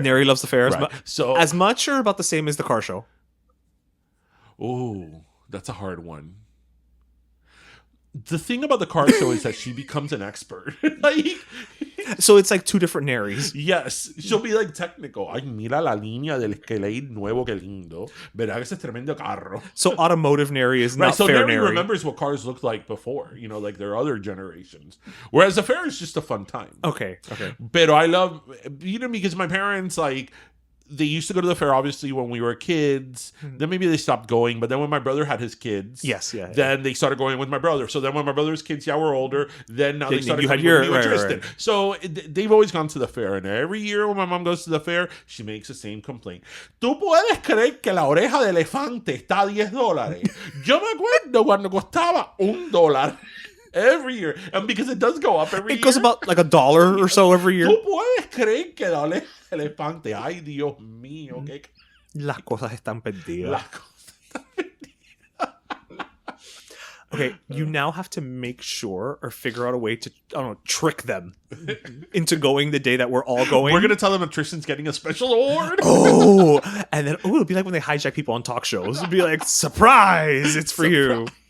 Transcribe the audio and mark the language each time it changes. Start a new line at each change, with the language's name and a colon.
English: Neri loves the fair. Right. So as much or about the same as the car show? Oh, that's a hard one. The thing about the car show is that she becomes an expert. So it's like two different Neris. Yes. She'll be like technical.
Spanish: Ay, mira la línea del Escalade nuevo, que lindo. Verá ese tremendo carro.
English: So automotive Neri is not so fair Neri Neri. remembers what cars looked like before, like their other generations. Whereas the fair is just a fun time. Okay. But I love, because my parents, like, they used to go to the fair, obviously, when we were kids. Then maybe they stopped going. But then when my brother had his kids, then they started going with my brother. So then when my brother's kids, were older, then now they started going with me and Tristan. Right. So they've always gone to the fair. And every year when my mom goes to the fair, she makes the same complaint.
Spanish: ¿Tú puedes creer que la oreja de elefante está a $10? Yo me acuerdo cuando costaba $1.
English: Every year. And because it does go up every year. It goes about like $1 or so every year.
Spanish: ¿Tú puedes creer que la oreja de elefante? Ay, Dios mío. ¿Qué? Las cosas están perdidas.
English: Okay, you now have to make sure or figure out a way to, I don't know, trick them into going the day that we're all going. We're going to tell them that Tristan's getting a special award. And then, it'll be like when they hijack people on talk shows. It'll be like, surprise, it's for you.